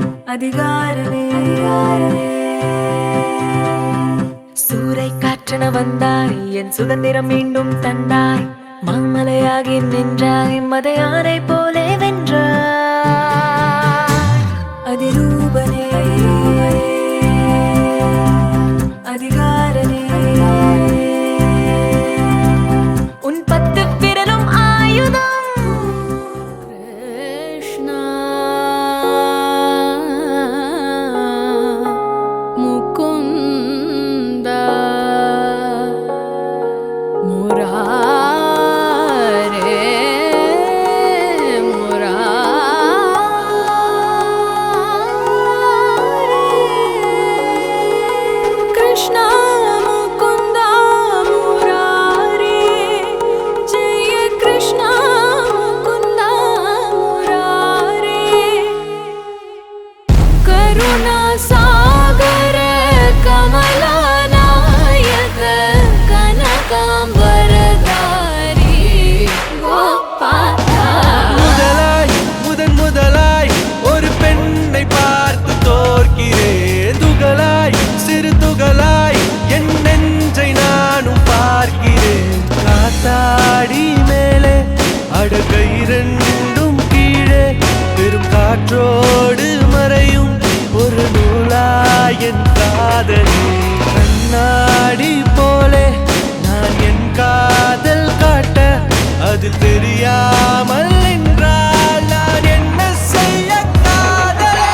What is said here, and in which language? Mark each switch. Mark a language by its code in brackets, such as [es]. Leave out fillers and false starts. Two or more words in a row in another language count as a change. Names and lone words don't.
[ta] அதிகாரமே சூறை காற்றென வந்தாய் என் சுதந்திரம் மீண்டும் தந்தாய் மாமலையாகி நின்றாய் மதையானை போலே வென்றாய் அதிரூபனே அதிகாரனே உன் 10 விரலும் ஆயுதம் கிருஷ்ணா முகுந்தா [sa] முராரே कृष्ण मुकुन्द मुरारि जय कृष्ण मुकुन्द मुरारि करुणा सागर कमला नायक कनकाम्बरधारि गोपाल [ta] முதலாய் முதலாய் ஒரு பெண்ணை பார்த்து தோற்கிறேன் துகளாய் சிறு துகளாய் என் நெஞ்சை நானும் பார்க்கிறேன் காத்தாடி மேலே அடகை இரண்டும் கீழே பெரும் காற்றோடு மறையும் ஒரு நூலாய் என் காதலே கண்ணாடி போலே நான் என் காதல் காட்ட அது தெரியாமல் நின்றால் நான் என்ன செய்ய காதலே